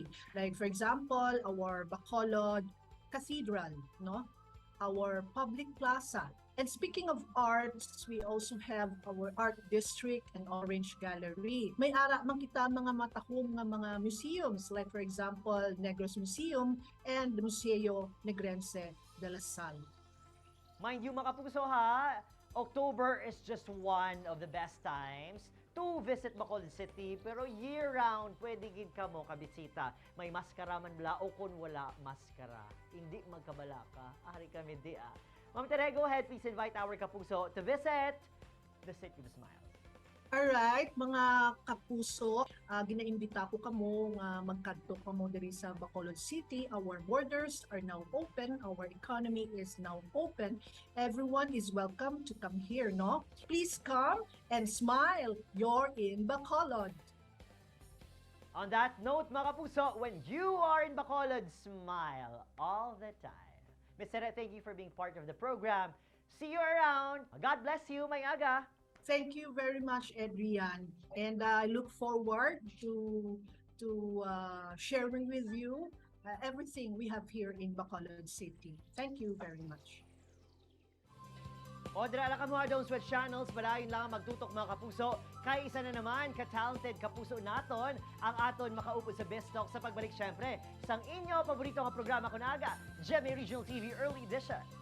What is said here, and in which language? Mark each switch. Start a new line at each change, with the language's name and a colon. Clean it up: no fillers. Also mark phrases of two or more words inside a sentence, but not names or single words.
English: Like, for example, our Bacolod Cathedral, no? Our public plaza. And speaking of arts, we also have our art district and Orange Gallery.
Hiligaynon: May ara man kita mga matahong nga mga museums,
English: like for example,
Hiligaynon: Negros Museum and the Museo Negrense de la Salle.
English: Mind you,
Hiligaynon: mga kapuso ha,
English: October is just one of the best times to visit Bacolod City, pero year-round,
Hiligaynon: pwede gid ka mo kabisita. May maskara man bala o kung wala maskara. Hindi magkabala ka. Ari kami di ah.
English: Ma'am Tere, go ahead, please invite our kapuso to visit the City of Smiles. Alright,
Hiligaynon: mga kapuso, ginaimbita ko kamo nga magkadto kamo diri sa Bacolod City.
English: Our borders are now open, our economy is now open. Everyone is welcome to come here, no? Please come and smile. You're in Bacolod. On that note,
Hiligaynon: mga kapuso,
English: when you are in Bacolod, smile all the time. Ms. Tere, thank you for being part of the program. See you around. God bless you,
Hiligaynon: may aga.
English: Thank you very much, Adrian. And I look forward to sharing with you everything we have here in Bacolod City. Thank you very much.
Hiligaynon: O, dira lang kamo adong Switch Channels, balayon lang magtutok mga kapuso. Kay isa na naman, ka-talented kapuso naton, ang aton makaupo sa Best Talk sa pagbalik syempre. Sang inyo, paborito nga programa ko na aga, GMA Regional TV Early Edition.